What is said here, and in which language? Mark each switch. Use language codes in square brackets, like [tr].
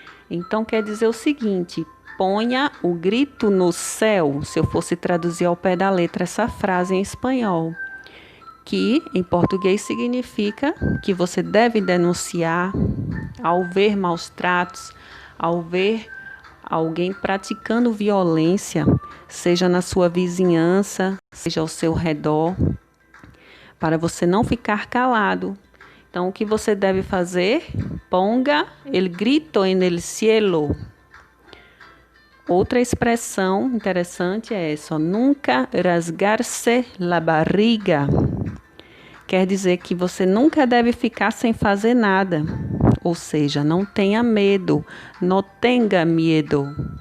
[pt] Então quer dizer o seguinte: ponha o grito no céu, se eu fosse traduzir ao pé da letra essa frase em espanhol, que em português significa que você deve denunciar ao ver maus tratos, ao ver alguém praticando violência, seja na sua vizinhança, seja ao seu redor, para você não ficar calado. Então, o que você deve fazer? [es] Ponga el grito en el cielo. [pt] Outra expressão interessante é essa, nunca [es] rasgar-se la barriga. [pt] Quer dizer que você nunca deve ficar sem fazer nada. Ou seja, não tenha medo, [es] no tenga miedo.